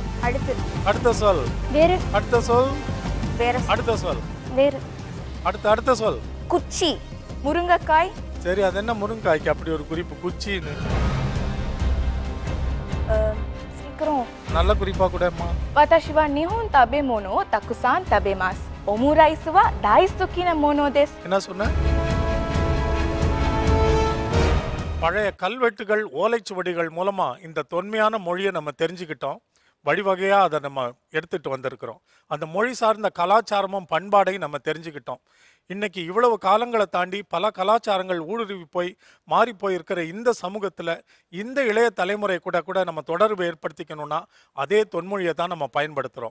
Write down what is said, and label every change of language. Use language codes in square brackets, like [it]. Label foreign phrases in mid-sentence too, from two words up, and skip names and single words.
[ta] அடுத்த சொல். வேறு. அடுத்த சொல். வேற. அடுத்த சொல். வேறு. அடுத்த சொல். குச்சி, முருங்கைக்காய். சரி, அது என்ன முருங்கைக்காய்க்கு அப்படி ஒரு குறிப்பு குச்சின்னு? சீக்கிரம். நல்ல குறிப்பா கூடம்மா. [ja] 私は日本食べ物をたくさん食べます. オムライスは大好きなものです. [ta] என்ன சொன்ன? பழைய கல்வெட்டுகள், ஓலைச்சுவடிகள் மூலமா இந்த தொன்மையான மொழியை நம்ம தெரிஞ்சுக்கிட்டோம். வழிவகையா அதை நம்ம எடுத்துட்டு வந்திருக்கிறோம். அந்த மொழி சார்ந்த கலாச்சாரமும் பண்பாடையும் நம்ம தெரிஞ்சுக்கிட்டோம். இன்னைக்கு இவ்வளவு காலங்களை தாண்டி பல கலாச்சாரங்கள் ஊடுருவி போய் மாறி போயிருக்கிற இந்த சமூகத்தில் இந்த இளைய தலைமுறை கூட நம்ம தொடர்பு ஏற்படுத்திக்கணும்னா அதே தொன்மொழியை தான் நம்ம பயன்படுத்துகிறோம்.